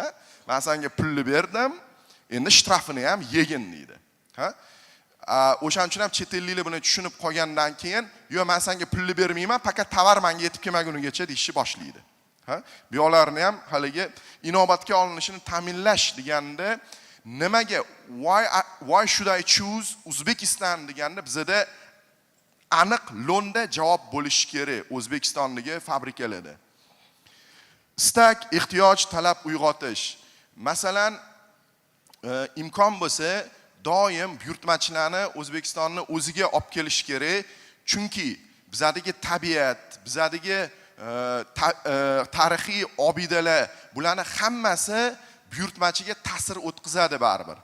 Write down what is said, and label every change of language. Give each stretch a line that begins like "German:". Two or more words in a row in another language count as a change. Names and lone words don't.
Uzbek: Men senga pulni berdim, endi shtrafini ham yegin deydi. Ha? O'shaning uchun ham chet elliklar buni tushunib qolgandan keyin, "Yo, men senga pulni bermayman, faqat tovar menga yetib kelmagunigacha" deyishni boshlaydi. Ha? Bu yo'llarni ham haliga inobatga olinishini ta'minlash deganda nimaga
English: why should I choose Uzbekistan
Uzbek: deganda bizda aniq lo'nda javob bo'lishi kerak O'zbekistondagi fabrikalarda. Istak, ehtiyoj, talab uyg'otish. Masalan, imkon bo'lsa, doim buyurtmachilarni O'zbekistonni o'ziga olib kelish kerak, chunki bizdagi tabiat, bizdagi tarixiy obidalar, bularni hammasi buyurtmachiga ta'sir o'tkazadi baribir.